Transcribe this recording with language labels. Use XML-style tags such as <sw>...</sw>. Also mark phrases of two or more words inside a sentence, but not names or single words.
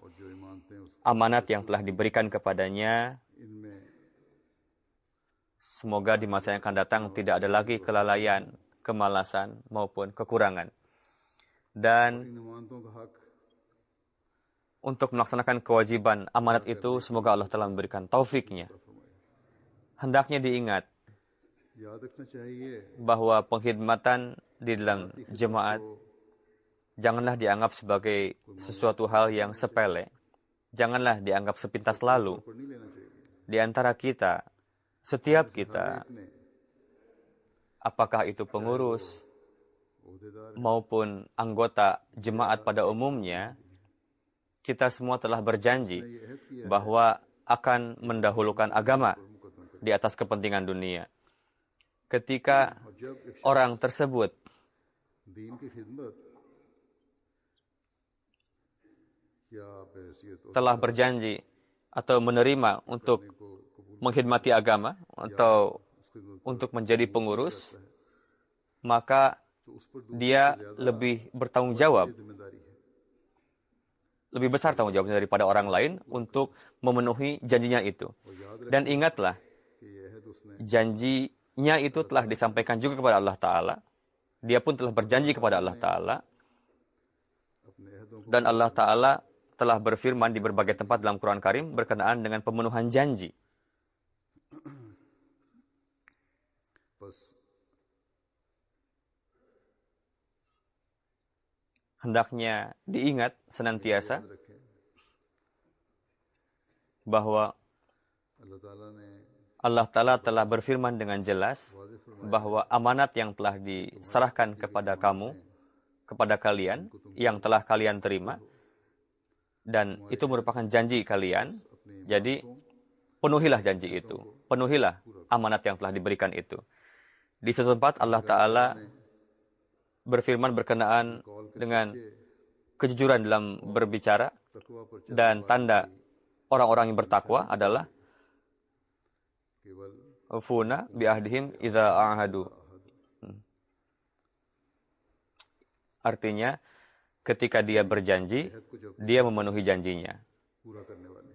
<id>Amanat yang telah diberikan kepadanya, semoga di masa yang akan datang tidak ada lagi kelalaian, kemalasan, maupun kekurangan. Dan untuk melaksanakan kewajiban amanat itu, semoga Allah telah memberikan taufiknya. Hendaknya diingat</id> <ur>یاد رکھنا چاہیے</ur> <id>bahwa pengkhidmatan di dalam jemaat janganlah dianggap sebagai sesuatu hal yang sepele. Janganlah dianggap sepintas lalu.</id> <ur>پر نہیں لینا چاہیے</ur> <id>Di antara kita, setiap kita,</id> <ur>अपने</ur> <id>apakah itu pengurus</id> <ur>ओहदेदार</ur> <id>maupun anggota jemaat pada umumnya, kita semua telah berjanji</id> <ur>یہ عہد کیا</ur> <id>bahwa akan mendahulukan agama</id> <ur>مقدم کر</ur> <id>di atas kepentingan dunia. Ketika</id> <ur>اور جب ایک</ur> <id>orang tersebut</id> <ur>دین کی خدمت یا بحیثیت</ur> <id>telah berjanji atau menerima untuk</id> <ur>کو قبول</ur> <id>mengkhidmati agama atau</id> <ur>اس خدمت</ur> <id>untuk menjadi pengurus, maka</id> <ur>تو اس پر</ur> <id>dia lebih bertanggung jawab,</id> <ur>ذمہ داری ہے</ur> <id>lebih besar tanggung jawabnya daripada orang lain untuk memenuhi janjinya itu.</id> <ur>اور یاد رکھیں</ur> <id>Dan ingatlah,</id> <ur>کہ یہ عہد اس نے</ur> <id>janjinya itu telah disampaikan juga kepada Allah Ta'ala. Dia pun telah berjanji kepada Allah Ta'ala.</id> <ur>اپنے عہدوں کو</ur> <id>Dan Allah Ta'ala telah berfirman di berbagai tempat dalam Quran Karim berkenaan dengan pemenuhan janji.</id> <ur>बस</ur> <id>Hendaknya diingat senantiasa</id> <ur>یاد رکھیں</ur> <id>bahwa</id> <ur>اللہ تعالیٰ نے</ur> <id>Allah Ta'ala telah berfirman dengan jelas</id> <ur>واضح فرمایا</ur> <id>bahwa amanat yang telah diserahkan kepada kamu, kepada kalian, yang telah kalian terima, dan itu merupakan janji kalian. Jadi, penuhilah janji itu. Penuhilah amanat yang telah diberikan itu. Di suatu tempat Allah Ta'ala berfirman berkenaan dengan kejujuran dalam berbicara,</id> <ur>تقویٰ پر چل</ur> <id>dan tanda orang-orang yang bertakwa adalah</id> <ur>केवल</ur> <ar>موفون بعهدهم إذا عاهدوا.</ar> <id>Artinya, ketika dia berjanji,</id> <ur>عہد کو جب</ur> <id>dia memenuhi janjinya.</id> <ur>پورا کرنے والے</ur>